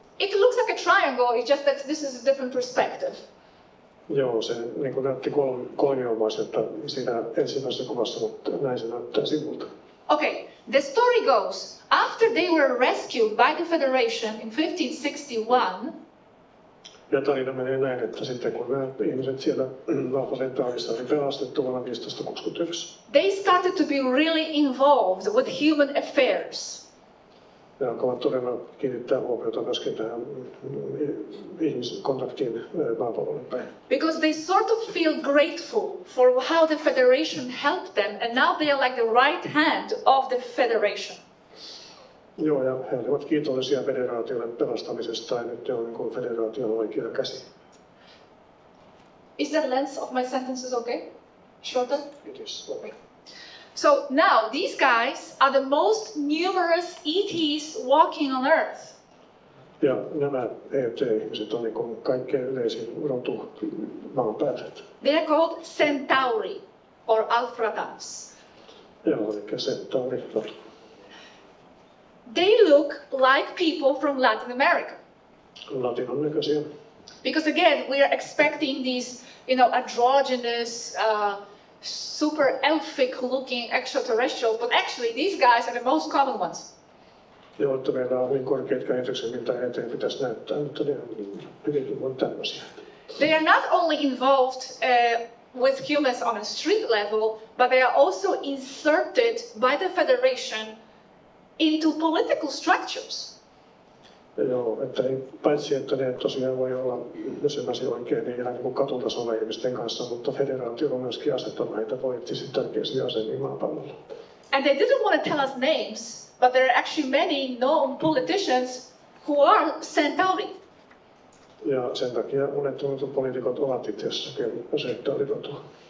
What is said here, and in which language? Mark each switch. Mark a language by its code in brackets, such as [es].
[en] It looks like a triangle, it's just that this is a different perspective. [fi] Joo, se niin kuin näytti kolmiomaiselta siinä ensimmäisessä kuvassa, mutta näin se näyttää sivulta. [en] Okay, the story goes, after they were rescued by the Federation in 1561, [fi] Ja tarina menee näin, että sitten kun nämä ihmiset siellä Alpha-Centaurissa oli pelastettu vuonna 1561, [en] they started to be really involved with human affairs. [fi] Ne alkavat todella kiinnittää huomiota myöskin tähän ihmiskontaktiin maapallolle päin. [en] Because they sort of feel grateful for how the Federation helped them, and now they are like the right hand of the Federation. [fi] Joo, ja he olivat kiitollisia federaatiolle pelastamisesta, ja nyt ne on niin kuin federaation oikea käsi. [en] Is the length of my sentences okay? Shorter? It is okay. So now these guys are the most numerous ETs walking on Earth. [fi] Ja nämä ET-ihmiset on niin kuin kaikkein yleisin rotu maan päällä. [en] They are called Centauri or Alphatans. [fi] Joo, eli Centauri rotu. [en] They look like people from Latin America. [fi] Latinan näköisiä. [en] Because again, we are expecting these, androgynous, super elfic looking extraterrestrials, but actually these guys are the most common ones. [fi] Joo, että meillä on niin korkeat käsitykset, mitä eteen pitäisi näyttää, mutta ne on hyvinkin tämmöisiä. [en] They are not only involved with humans on a street level, but they are also inserted by the Federation into political structures. [fi] Joo, että paitsi että ne tosiaan voi olla, jos ymmärsin oikein, niin ihan niin kuin katutasolla ihmisten kanssa, mutta federaatio on myöskin asettanut heitä poliittisesti tärkeisiin asemiin maapallolla. [en] And they didn't want to tell us names, but there are actually many known politicians who are Centauri. [fi] Ja sen takia monet tunnetut poliitikot ovat itse asiassa Centauri-rotua.